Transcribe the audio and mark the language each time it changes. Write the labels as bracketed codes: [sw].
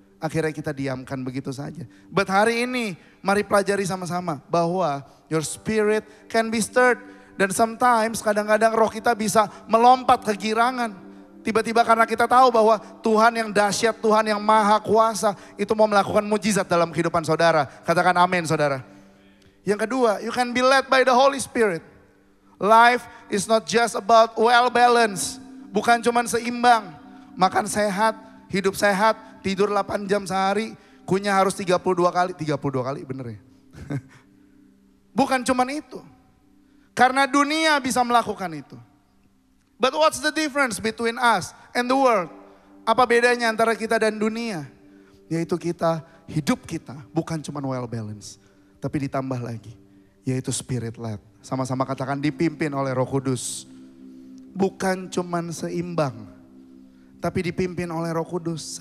[id] Akhirnya kita diamkan begitu saja. But hari ini mari pelajari sama-sama bahwa [en] your spirit can be stirred. [id] Dan sometimes kadang-kadang roh kita bisa melompat ke girangan. Tiba-tiba karena kita tahu bahwa Tuhan yang dahsyat, Tuhan yang maha kuasa itu mau melakukan mujizat dalam kehidupan saudara. Katakan amin saudara. Yang kedua, [en] you can be led by the Holy Spirit. Life is not just about well balance. [id] Bukan cuma seimbang. Makan sehat, hidup sehat, tidur 8 jam sehari, kunyah harus 32 kali. 32 kali bener ya. Bukan cuma itu. Karena dunia bisa melakukan itu. [en] But what's the difference between us and the world? [id] Apa bedanya antara kita dan dunia? Yaitu hidup kita bukan cuma well balance. Tapi ditambah lagi, yaitu spirit led. Sama-sama katakan dipimpin oleh Roh Kudus. Bukan cuma seimbang, tapi dipimpin oleh Roh Kudus.